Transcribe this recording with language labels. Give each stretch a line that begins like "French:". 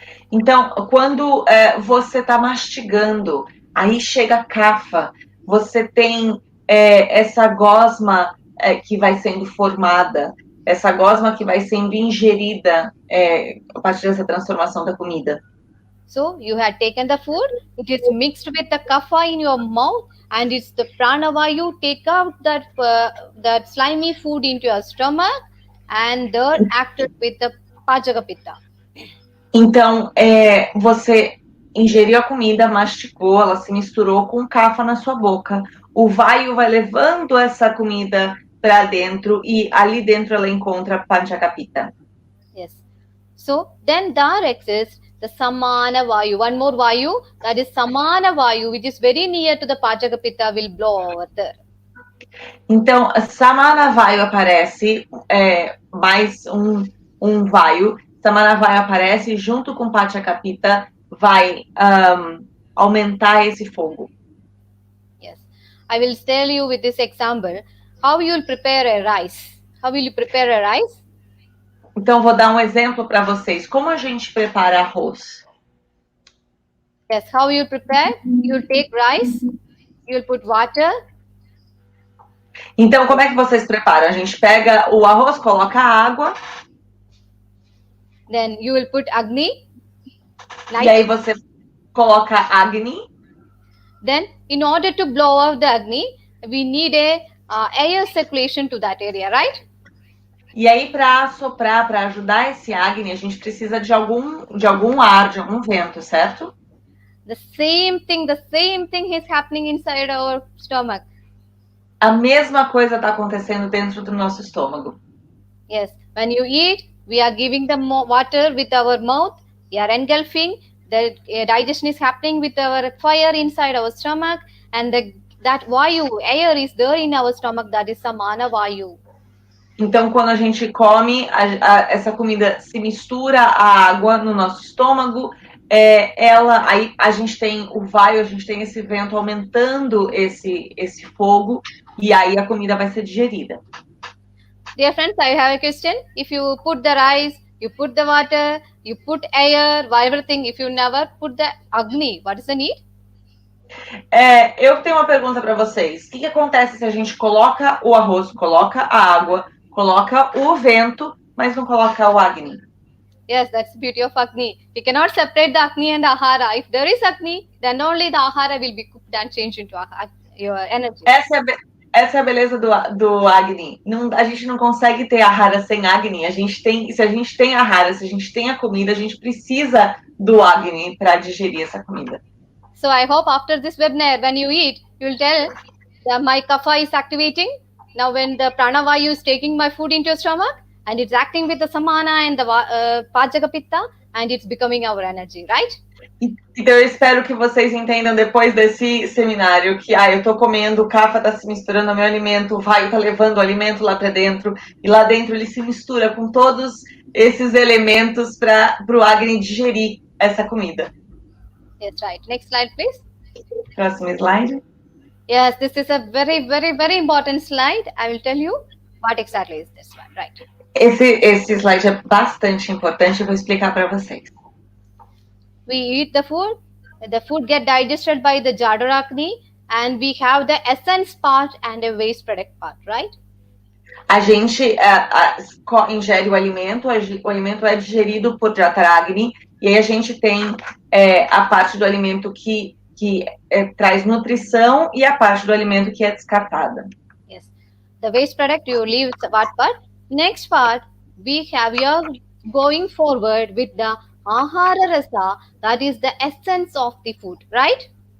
Portuguese: Então, quando você está mastigando, aí chega a kapha, você tem essa gosma que vai sendo formada, essa gosma que vai sendo ingerida a partir dessa transformação da comida.
English: So you had taken the food, it is mixed with the kapha in your mouth, and it's the pranavayu take out that slimy food into your stomach, and then acted with the pajaka-pitta.
Portuguese: Então, você ingeriu a comida, mastigou, ela se misturou com kapha na sua boca. O vayu vai levando essa comida para dentro e ali dentro ela encontra panchakapita.
English: Yes. So then there exists the samana vayu, one more vayu, that is samana vayu, which is very near to the pajaka-pitta, will blow over there.
Portuguese: Então, samana vayu aparece, mais um vayu. Samana vayu aparece junto com pachakapita, vai aumentar esse fogo.
English: Yes. I will tell you with this example how you will prepare a rice. How will you prepare a rice?
Portuguese: Então, vou dar um exemplo para vocês. Como a gente prepara arroz?
English: Yes, how you prepare? You take rice, you put water.
Portuguese: Então, como é que vocês preparam? A gente pega o arroz, coloca água.
English: Then you will put Agni.
Portuguese: E aí você coloca Agni.
English: Then, in order to blow out the Agni, we need a air circulation to that area, right?
Portuguese: E aí, para soprar, para ajudar esse Agni, a gente precisa de algum ar, de algum vento, certo?
English: The same thing is happening inside our stomach.
Portuguese: A mesma coisa está acontecendo dentro do nosso estômago.
English: Yes, when you eat, we are giving the water with our mouth, we are engulfing, the digestion is happening with our fire inside our stomach, and that vayu, air is there in our stomach, that is samana vayu.
Portuguese: Então, quando a gente come, essa comida se mistura à água no nosso estômago, aí a gente tem o vayu, a gente tem esse vento aumentando esse fogo, e aí a comida vai ser digerida.
English: Dear friends, I have a question. If you put the rice, you put the water, you put air, everything, if you never put the Agni, what is the need?
Portuguese: Eu tenho uma pergunta para vocês. O que acontece se a gente coloca o arroz, coloca a água, coloca o vento, mas não coloca o Agni?
English: Yes, that's the beauty of Agni. We cannot separate the Agni and the Ahara. If there is Agni, then only the Ahara will be cooked and changed into your energy.
Portuguese: essa é a beleza do Agni. A gente não consegue ter Ahara sem Agni. Se a gente tem Ahara, se a gente tem a comida, a gente precisa do Agni para digerir essa comida.
English: So I hope after this webinar, when you eat, you'll tell that my kapha is activating. Now when the pranavayu is taking my food into your stomach, and it's acting with the samana and the pajaka pitta, and it's becoming our energy, right?
Portuguese: Então eu espero que vocês entendam depois desse seminário que eu tô comendo, o kapha tá se misturando ao meu alimento, o vayu tá levando o alimento lá para dentro, e lá dentro ele se mistura com todos esses elementos para o Agni digerir essa comida.
English: Yes, right. Next slide, please.
Portuguese: Próximo slide.
English: Yes, this is a very, very, very important slide. I will tell you what exactly is this one, right?
Portuguese: Esse slide é bastante importante, eu vou explicar para vocês.
English: We eat the food get digested by the Jadarakni, and we have the essence part and a waste product part, right?
Portuguese: A gente ingere o alimento é digerido por Jataragni, e aí a gente tem a parte do alimento que traz nutrição e a parte do alimento que é descartada.
English: Yes. The waste product you leave what part? Next part, we have here going forward with the Ahara Rasa, that is the essence of the food, right?